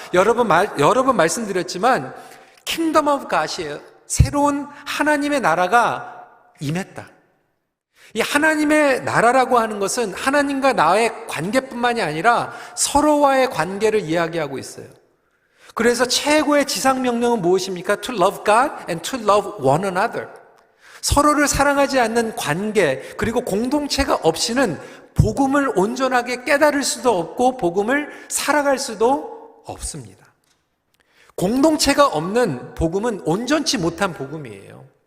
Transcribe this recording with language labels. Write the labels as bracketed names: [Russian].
[Korean] 여러 번 말씀드렸지만 킹덤 오브 갓이에요. 새로운 하나님의 나라가 임했다. 이 하나님의 나라라고 하는 것은 하나님과 나의 관계뿐만이 아니라 서로와의 관계를 이야기하고 있어요. 그래서 최고의 지상명령은 무엇입니까? [English] To love God and to love one another. [Korean] 서로를 사랑하지 않는 관계, 그리고 공동체가 없이는 복음을 온전하게 깨달을 수도 없고 복음을 살아갈 수도 없습니다. 공동체가 없는 복음은 온전치 못한 복음이에요.